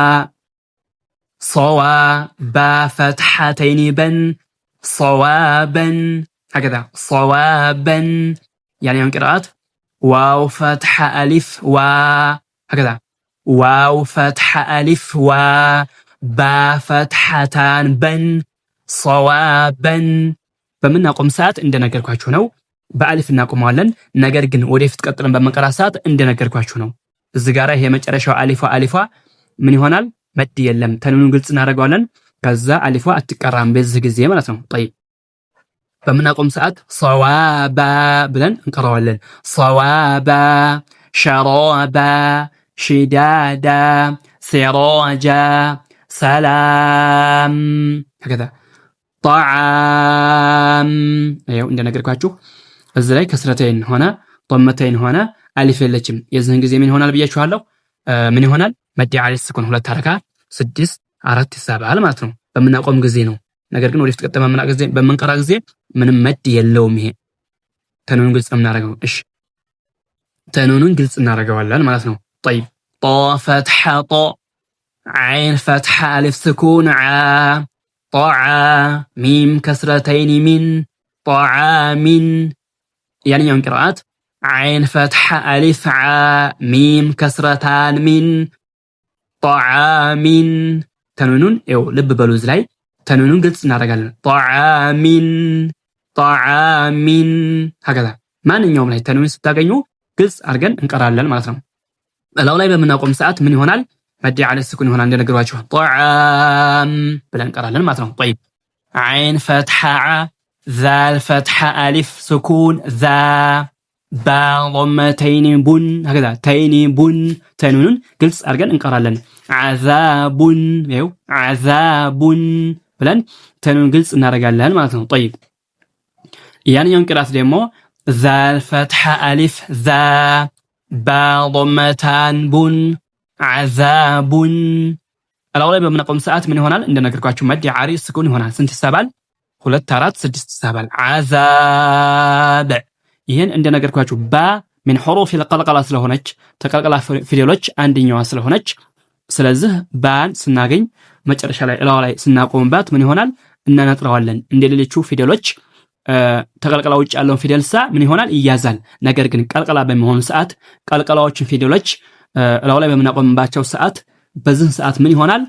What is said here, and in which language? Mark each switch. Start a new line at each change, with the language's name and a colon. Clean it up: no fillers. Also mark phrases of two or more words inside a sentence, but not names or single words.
Arabic: صوا با فتحتين بن صوابا هكذا صوابا يعني من قراءات واو فتحة ألف و هكذا واو فتحة ألف و با فتحتان بن صوابا.
Amharic: በምን አቆም ሰዓት እንደነገርኳችሁ ነው። በአሊፍ እናቆማለን። ነገር ግን ወደፊት ቀጥለን በመንቀራ ሰዓት እንደነገርኳችሁ ነው። እዚህ ጋር ይሄ መጨረሻው አሊፏ ምን ይሆናል? መድ የለም። ተንኑን ግልጽ እናደርጋለን። ከዛ አሊፏ አትቀራም በዚህ ጊዜ ማለት ነው። طيب በምናቆም ሰዓት ሰዋባ ብለን እንቀራዋለን።
Arabic: صوابا شرابا شديدا سراجا سلاما هكذا طعام
Amharic: ይኸው እንደነገርኳችሁ እዚህ ላይ ከስረተይን ሆነ ضمتين ሆነ አሊፍ የለችም። የዚህን ጊዜ ምን ይሆናል ብያችኋለሁ? ምን ይሆናል? መዲ አለ ስኩን 2 ሐረካ 6 4 ይሳባል ማለት ነው። በምናቆም ጊዜ ነው። ነገር ግን ወደፊት ቀጥታ በምንቀራ ጊዜ ምንም መድ የለውም። ይሄ ተኑን ግልጽ እናደርገው። እሺ ተኑን ግልጽ እናደርገዋለን ማለት ነው።
Arabic: طيب طا فتحة طا عين فتحة ألف سكون ع طعا ميم كسرتين من طعام يعني يوم قراءات عين فتحة ألف ع ميم كسرتان من طعام
Amharic: ተኑኑን ይኸው ልብ በሉዝ ላይ ተኑኑን ግልጽ እናደርጋለን።
Arabic: طعامين هكذا
Amharic: ማንኛውም ላይ ተኑን ስታገኙ ግልጽ አድርገን እንቀራለን ማለት ነው። እላው ላይ በምናቆም ሰዓት ምን ይሆናል? መዲ አለ ስኩን ይሆናል እንደነገርኳችሁ طعام ብለን እንቀራለን ማለት ነው።
Arabic: طيب عين فتحة ع ذال فتحة ألف سكون ذا با ضمتين بن هكذا تين بن تنون
Amharic: ግልጽ አድርገን እንቀራለን። عذاب ይኸው عذاب ብለን ተኑን ግልጽ እናደርጋለን ማለት ነው። طيب ያንኛውን ቅራት ደግሞ
Arabic: ذال فتحة ألف ذا با ضمتان بن
Amharic: عذابን አላው ላይ በምናቆም ሰዓት ምን ይሆናል? እንደነገርኳችሁ
Arabic: مد عارض سكون
Amharic: ይሆናል። ስንት ይሳባል? 2 4 6 ይሳባል። عذاب ይሄን እንደነገርኳችሁ ባ
Arabic: من حروف القلقلة
Amharic: ስለሆነች ተቀልቀላ ፊደሎች አንደኛዋ ስለሆነች ስለዚህ ባን ስናገኝ መጨረሻ ላይ እላው ላይ ስናቆምባት ምን ይሆናል? እናነጥረዋለን። እንደሌሎቹ ፊደሎች ተቀልቀላ ውጭ ያለውን ፊደልሳ ምን ይሆናል? ይያዛል። ነገር ግን ቀልቀላ በሚሆኑ ሰዓት ቀልቀላዎችን ፊደሎች እላው ላይ በምናቆምባቸው ሰዓት በዚህ ሰዓት ምን ይሆናል?